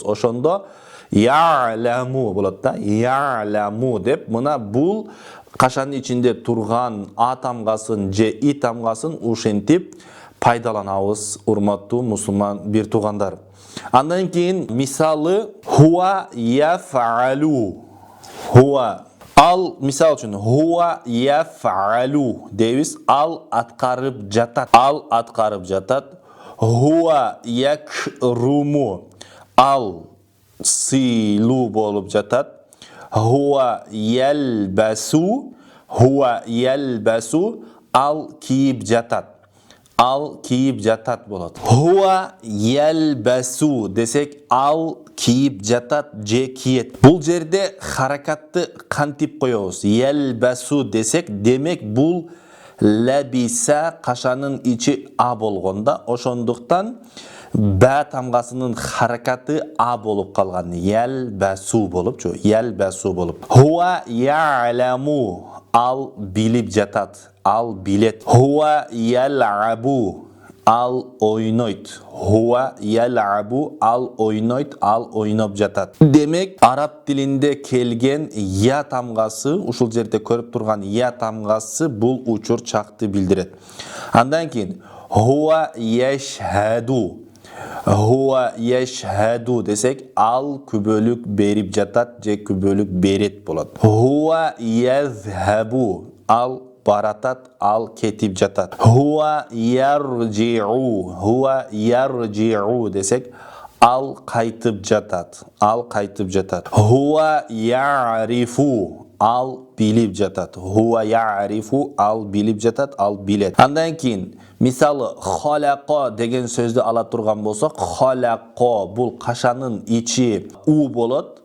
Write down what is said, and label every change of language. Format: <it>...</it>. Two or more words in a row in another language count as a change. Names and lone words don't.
<ky>Ошондо я'ламу болот да. Я'ламу деп, мына бул кашанын ичинде турган а тамгасын же и тамгасын ушентип пайдаланабыз, урматтуу мусулман бир туугандар. Андан кийин мисалы</ky> <ar>هو يفعل.</ar> <ky>Хуа ал мисал үчүн</ky> <ar>هو يفعل</ar> <ky>дейбиз. Ал аткарып жатат. Ал аткарып жатат.</ky> <ar>هو يكرم.</ar> <ky>Ал сыйлуу болуп жатат.</ky> <ar>هو يلبس. هو يلبس.</ar> <ky>Ал кийип жатат. Ал кийип жатат болот.</ky> <ar>هو يلبس</ar> <ky>десек, ал кийип жатат же киет. Бул жерде харакатты кантип коебуз? Ялбасу десек, демек бул лабиса кашанын ичи а болгонда, ошондуктан ба тамгасынын харакаты а болуп калган. Ялбасу болупчу, ялбасу болуп.</ky> <ar>هو يعلم.</ar> <ky>Ал билип жатат, ал билет.</ky> <ar>هو يلعب.</ar> <ky>Ал ойнойт.</ky> <ar>هو يلعب.</ar> <ky>Ал ойнойт, ал ойноп жатат. Демек, араб тилинде келген я тамгасы, ушул жерде көрүп турган я тамгасы бул учур чакты билдирет. Андан кийин</ky> <ar>هو يشهد. هو يشهد</ar> <ky>десек, ал күбөлүк берип жатат же күбөлүк берет болот.</ky> <ar>هو يذهب.</ar> <ky>Ал баратат, ал кетип жатат.</ky> <ar>هو يرجع. هو يرجع</ar> <ky>десек, ал кайтып жатат. Ал кайтып жатат.</ky> <ar>هو يعرف.</ar> <ky>Ал билип жатат.</ky> <ar>هو يعرف.</ar> <ky>Ал билип жатат, ал билет. Андан кийин мисалы халаqa деген сөздү ала турган болсок, халаqa бул кашанын ичи у болот.</ky>